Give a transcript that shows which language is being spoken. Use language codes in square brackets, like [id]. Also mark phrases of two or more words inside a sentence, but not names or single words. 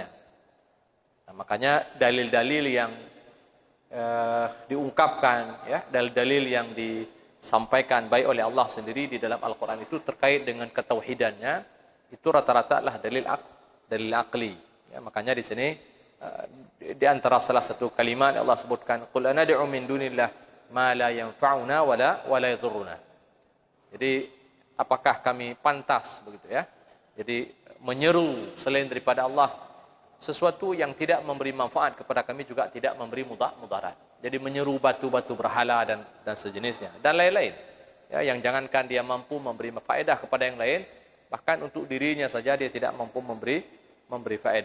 [id] Nah, makanya dalil-dalil yang diungkapkan, ya, dalil-dalil yang disampaikan baik oleh Allah sendiri di dalam Al-Quran itu terkait dengan ketauhidannya, itu rata-rata adalah dalil akli. Ya, makanya di sini di antara salah satu kalimat Allah sebutkan, [ar] قل أندعو من دون الله ما لا ينفعنا ولا يضرنا. [id] Jadi apakah kami pantas begitu, ya? Jadi menyeru selain daripada Allah sesuatu yang tidak memberi manfaat kepada kami juga tidak memberi mudarat. Jadi menyeru batu-batu berhala dan sejenisnya dan lain-lain. Ya, yang jangankan dia mampu memberi faedah kepada yang lain, bahkan untuk dirinya saja dia tidak mampu memberi faedah.